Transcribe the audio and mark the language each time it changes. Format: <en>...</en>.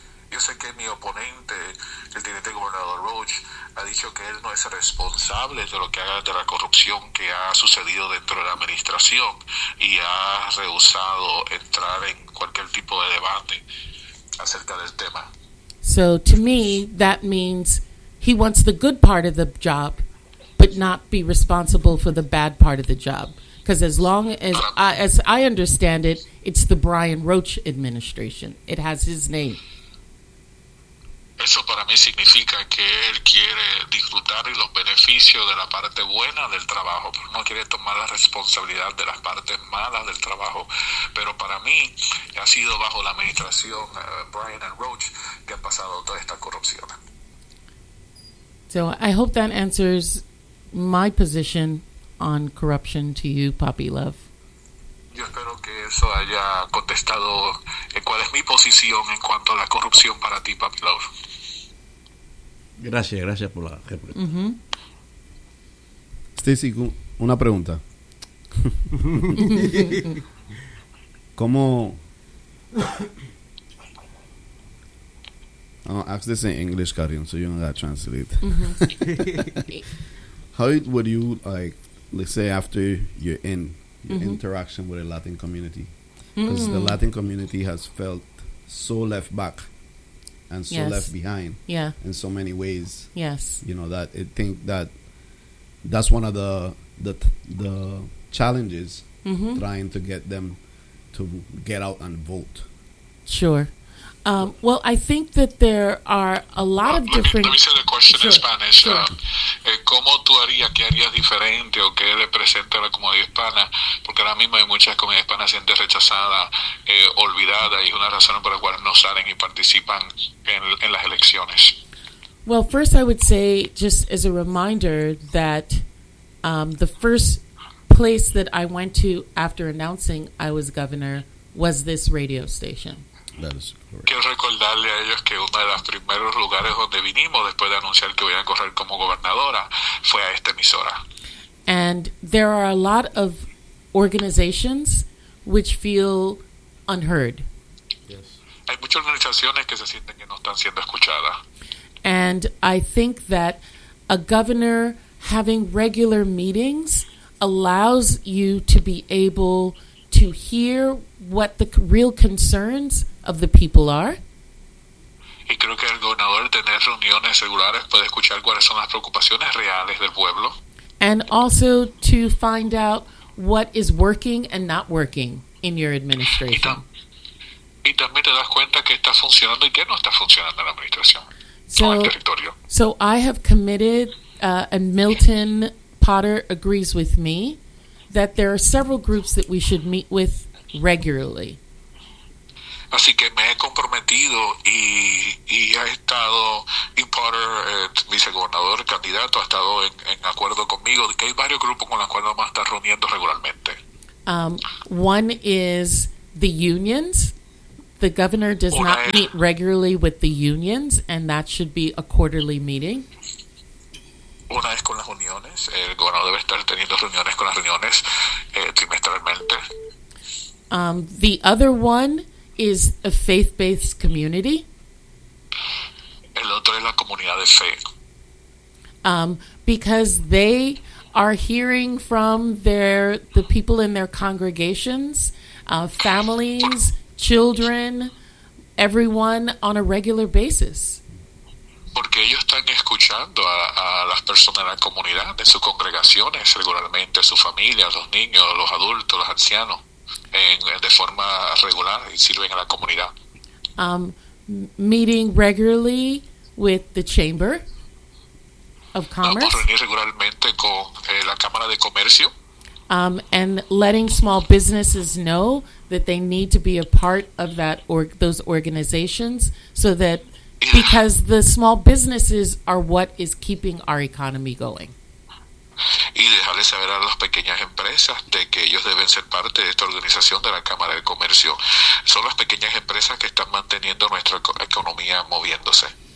<es>Yo sé que mi oponente, el Teniente Gobernador Roach, ha dicho que él no es responsable de lo que haga, de la corrupción que ha sucedido dentro de la administración, y ha rehusado entrar en cualquier tipo de debate acerca del tema.</es> <en>So to me, that means he wants the good part of the job, but not be responsible for the bad part of the job. Because as long as I understand it, it's the Brian Roach administration. It has his name.</en> <es>Eso para mí significa que él quiere disfrutar y los beneficios de la parte buena del trabajo, pero no quiere tomar la responsabilidad de las partes malas del trabajo. Pero para mí ha sido bajo la administración Brian and Roach que ha pasado toda esta corrupción.</es> <en>So I hope that answers my position on corruption to you, Poppy Love.</en> <es>Yo espero que eso haya contestado cuál es mi posición en cuanto a la corrupción para ti, Papi Love. Gracias por la respuesta. Mm-hmm. Stacy, una pregunta. ¿Cómo?</es> <en>I'll ask this in English, Karim, so you don't gotta translate. Mm-hmm. How would you, like, let's say after you're in, your mm-hmm. interaction with the Latin community, because mm-hmm. the Latin community has felt so left back and so yes. left behind yeah. in so many ways. Yes. You know, that I think that that's one of the challenges mm-hmm. trying to get them to get out and vote. Sure. Well, I think that there are a lot of different... Let me say the question in Spanish. Sure.</en> <es>¿Cómo tú harías, qué harías diferente o qué le presenta a la comunidad hispana? Porque ahora mismo hay muchas comunidades hispanas que se sienten rechazadas, olvidadas, y es una razón por la cual no salen y participan en las elecciones.</es> <en>Well, first I would say, just as a reminder, that the first place that I went to after announcing I was governor was this radio station. That is correct.</en> <es>Quiero recordarle a ellos que uno de los primeros lugares donde vinimos después de anunciar que voy a correr como gobernadora fue a esta emisora.</es> <en>And there are a lot of organizations which feel unheard. Yes.</en> <es>Hay muchas organizaciones que se sienten que no están siendo escuchadas.</es> <en>And I think that a governor having regular meetings allows you to be able to to hear what the real concerns of the people are.</en> <es>Y creo que el gobernador tener reuniones regulares puede escuchar cuáles son las preocupaciones reales del pueblo.</es> <en>And also to find out what is working and not working in your administration.</en> <es>Y también te das cuenta qué está funcionando y qué no está funcionando en la administración, so, en el territorio.</es> <en>So I have committed, and Milton Potter agrees with me, that there are several groups that we should meet with regularly.</en> <es>Así que me he comprometido y ha estado, y Potter, vicegobernador, candidato, ha estado en acuerdo conmigo de que hay varios grupos con los cuales vamos a estar reuniendo regularmente.</es> <en>One is the unions. The governor does not meet regularly with the unions, and that should be a quarterly meeting.</en> <es>Una es con las uniones. El gobernador debe estar teniendo reuniones con las uniones trimestralmente.</es> <en>The other one is a faith-based community.</en> <es>El otro es la comunidad de fe.</es> <en>Because they are hearing from the people in their congregations, families, children, everyone on a regular basis.</en> <es>Porque ellos están escuchando a las personas de la comunidad, de sus congregaciones regularmente, sus familias, los niños, los adultos, los ancianos. De forma regular y sirven a la comunidad.</es> <en>Meeting regularly with the Chamber of Commerce.</en> <es>Vamos a reunir regularmente con la Cámara de Comercio.</es> <en>And letting small businesses know that they need to be a part of that those organizations, so that because the small businesses are what is keeping our economy going.</en> <es>Y dejarle saber a las pequeñas empresas de que ellos deben ser parte de esta organización de la Cámara de Comercio. Son las pequeñas empresas que están manteniendo nuestra economía moviéndose.</es>